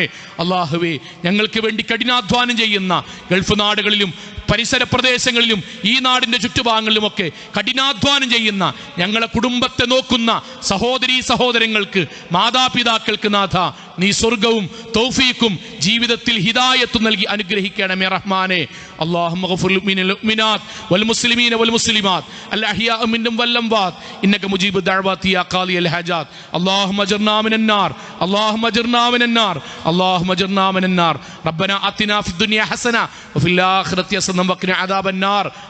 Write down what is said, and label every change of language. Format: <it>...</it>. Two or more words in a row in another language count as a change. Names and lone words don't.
<ml>അള്ളാഹുവേ, ഞങ്ങൾക്ക് വേണ്ടി കഠിനാധ്വാനം ചെയ്യുന്ന ഗൾഫ് നാടുകളിലും പരിസര പ്രദേശങ്ങളിലും ഈ നാടിന്റെ ചുറ്റുഭാഗങ്ങളിലുമൊക്കെ കഠിനാധ്വാനം ചെയ്യുന്ന ഞങ്ങളെ കുടുംബത്തെ നോക്കുന്ന സഹോദരീ സഹോദരങ്ങൾക്ക്, മാതാപിതാക്കൾക്ക് നാഥ നീ സ്വർഗവും തൗഫീഖും ജീവിതത്തിൽ ഹിദായത്തും നൽകി അനുഗ്രഹിക്കണമേ റഹ്മാനെ.</ml> <ar>اللهم اغفر للمؤمنات والمسلمين والمسلمات الأحياء منهم والأموات إنك مجيب الدعوات يا قاضي الحاجات. اللهم اجرنا من النار، اللهم اجرنا من النار، اللهم اجرنا من النار. ربنا آتنا في الدنيا حسنة وفي الآخرة حسنة وقنا عذاب النار.</ar>